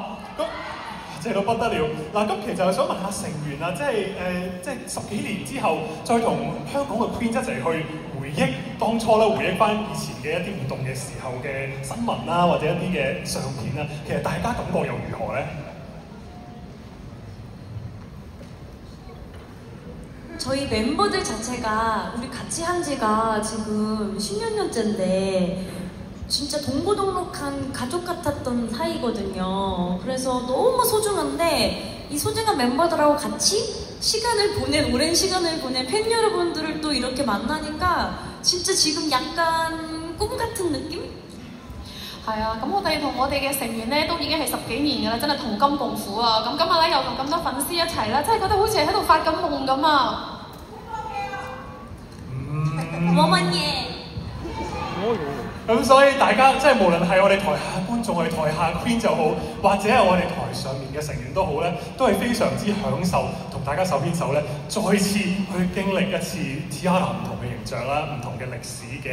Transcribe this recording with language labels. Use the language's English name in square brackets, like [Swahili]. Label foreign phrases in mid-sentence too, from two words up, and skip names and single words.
[Cantonese] 咁 正到不得了嗱，咁其實想問下成員啊，即係10幾年之後，再同香港嘅 Queen 一齊去回憶當初咧，回憶翻以前嘅一啲活動嘅時候嘅新聞啦，或者一啲嘅相片啦，其實大家感覺又如何咧？ [Korean] 저희 멤버들 자체가 우리 같이 한 지가 지금 10몇 년째인데 진짜 동고동록한 가족 같았던 사이거든요. 그래서 너무 소중한데 이 소중한 멤버들하고 같이 오랜 시간을 보낸 팬 여러분들을 또 이렇게 만나니까 진짜 지금 약간 꿈 같은 느낌? [Cantonese] 係啊，咁我哋同我哋嘅成員咧都已經係10幾年㗎啦，真係同甘共苦啊！咁今日咧又同咁多粉絲一齊啦，真係覺得好似喺度發緊夢咁啊！我問嘢。咁所以大家即係無論係我哋台下觀眾，我哋台下 Queen 就好，或者係我哋台上面嘅成員都好咧，都係非常之享受同大家手牽手咧，再次去經歷一次 Tiara 唔同嘅形象啦，唔同嘅歷史嘅。